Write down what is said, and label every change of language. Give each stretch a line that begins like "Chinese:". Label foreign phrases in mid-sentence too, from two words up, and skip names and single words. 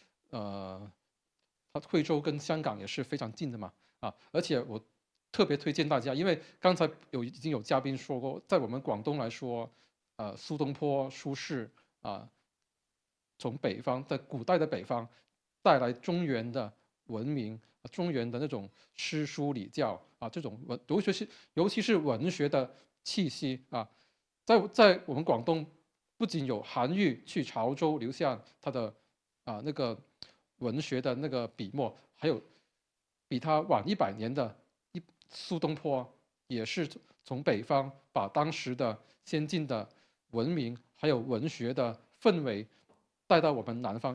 Chinese: 惠州跟香港也是非常近的嘛啊，而且我特別推薦大家，因為剛才已經有嘉賓說過，在我們廣東來說，蘇東坡蘇軾啊，從北方在古代的北方帶來中原的文明，中原的那種詩書禮教啊，這種尤其是文學的氣息啊，在我們廣東不仅有韩愈去潮州留下他的那个文学的那个笔墨，还有比他晚100年的苏东坡，也是从北方把当时的先进的文明还有文学的氛围带到我们南方。